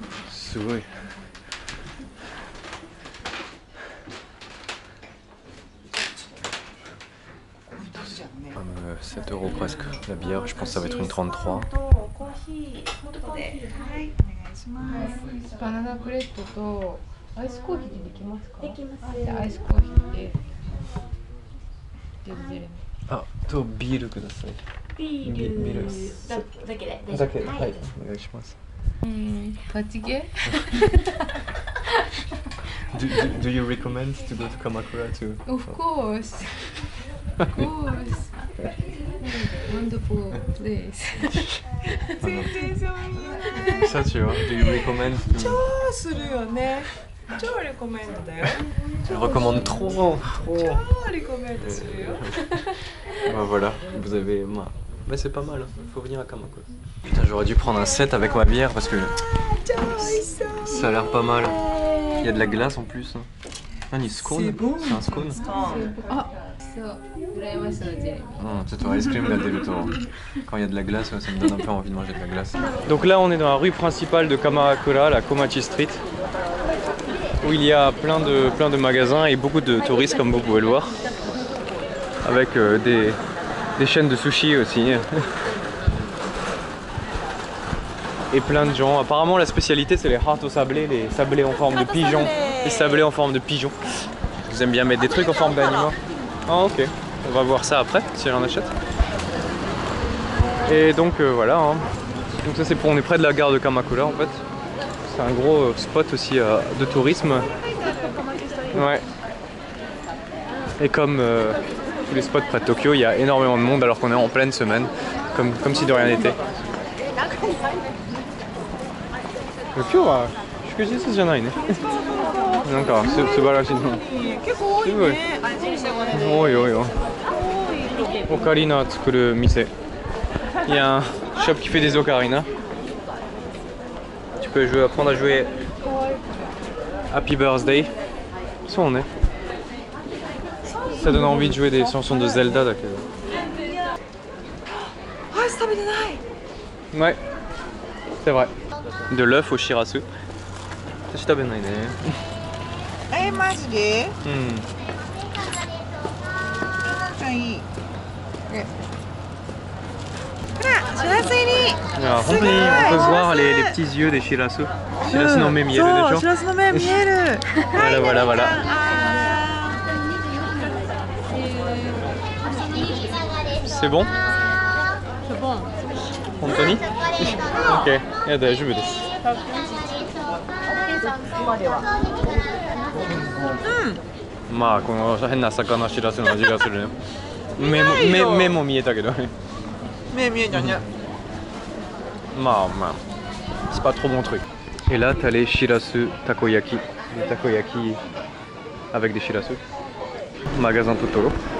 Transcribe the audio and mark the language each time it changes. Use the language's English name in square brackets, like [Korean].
[French] C'est vrai. 7 € presque la bière, je pense que ça va être une 33. [Japanese] バナナブレッドとアイスコーヒーでできますか？できます。じゃあアイスコーヒーであとビールください。ビールだけで。だけで、はい、お願いします。 8ゲ [English] do you recommend to go to Kamakura too? Of course. Of course. Wonderful place. [French] Ça tu vois, [English] do you recommend to... [Japanese] 超するよね。超リコメンドだよ。 [French] Je recommande trop. [Japanese] 超リコメンドするよ。 [French] Bah voilà, vous avez... Mais c'est pas mal, hein. Faut venir à Kamakura. Putain, j'aurais dû prendre un set avec ma bière parce que ça a l'air pas mal. Il y a de la glace en plus. Nani, scone? C'est un scone? Ah, ça, [Japanese] 羨ましいのジェレミー。ちょっとアイスクリームが出ると [French] quand il y a de la glace, ça me donne un peu envie de manger de la glace. Donc là, on est dans la rue principale de Kamakura, la Komachi Street, où il y a plein de magasins et beaucoup de touristes comme vous pouvez le voir, avec des chaînes de sushi aussi. Et plein de gens. Apparemment la spécialité c'est les hearts au sablé, les sablés en forme de pigeon. Les sablés en forme de pigeon. Vous aimez bien mettre des trucs en forme d'animaux. Ah ok, on va voir ça après si elle en achète. Et donc voilà, hein. Donc ça c'est pour, on est près de la gare de Kamakura en fait. C'est un gros spot aussi de tourisme. Ouais. Et comme tous les spots près de Tokyo, il y a énormément de monde alors qu'on est en pleine semaine, comme si de rien n'était. [Japanese] 今日は祝日じゃないね。なんか素晴らしいの。結構多いね。多い多いよ。オカリナ作る店。 [French] Il y a un shop qui fait des ocarinas. Tu peux apprendre à jouer Happy Birthday. [Japanese] そうね。 [French] Ça donne envie de jouer des chansons de Zelda [Japanese] だけど。アイス食べてない。 [French] Ouais, c'est vrai. De l'œuf au shirasu. [Japanese] 私食べないね。マジで？うん。じゃあいい。ほら、しらす入り。 [French] Alors, on peut voir les petits yeux des shirasu. [Japanese] Shirasu no me見えるでしょ。そう、しらすの目見える。 [French] Voilà, voilà, voilà. C'est bon? C'est bon. [Japanese] 本当に ?OK。いや、大丈夫です。まあ、この変な魚しらすの味がするね。目も見えたけどね。目見えたね。 [French] まあ、c'est pas trop mon truc. Et là, t'as les shirasu takoyaki. Les takoyaki avec des shirasu. Magasin Totoro.